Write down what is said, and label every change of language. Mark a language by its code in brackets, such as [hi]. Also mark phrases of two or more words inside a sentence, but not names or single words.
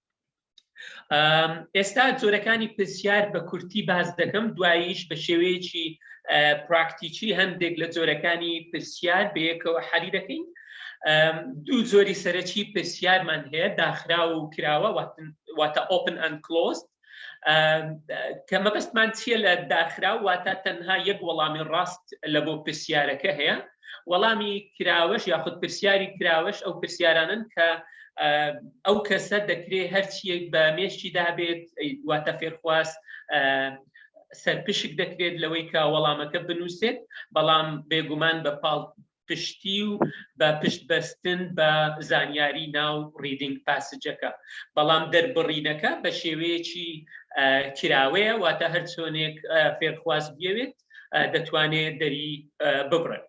[ckb] ئێستا جۆرەکانی پرسیار بە کورتی باز دەکەم، دواییش بە شێوەیەکی پراکتیکی هەندێک لە جۆرەکانی پرسیار بەیەکەوە حەلی دەکەین. دوو جۆری سەرەکی پرسیارمان هەیە، داخرا و کراوە واتە [en] open and closed، [ckb] کە مەبەستمان چییە لە داخرا واتە تەنها یەک وەڵامی ڕاست لە بۆ پرسیارەکە هەیە، وەڵامی کراوەش یاخود پرسیاری کراوەش ئەو پرسیارانن کە ئەو کەسە دەکرێت هەرچیەک بە مێشتی دابێت واتە فێرخواست سەرپشک دەکرێت لەوەی کە وەڵامەکە بنووسێت بەڵام بێگومان بە پاڵ پشتی و بە پشت بەستن بە زانیاری ناو [en] reading passage [ckb] بەڵام دەربڕینەکە بە شێوەیەکی کراوەیە واتە هەر چۆنێک فێرخواز بێوێت دەتوانێت دەری ببڕێت.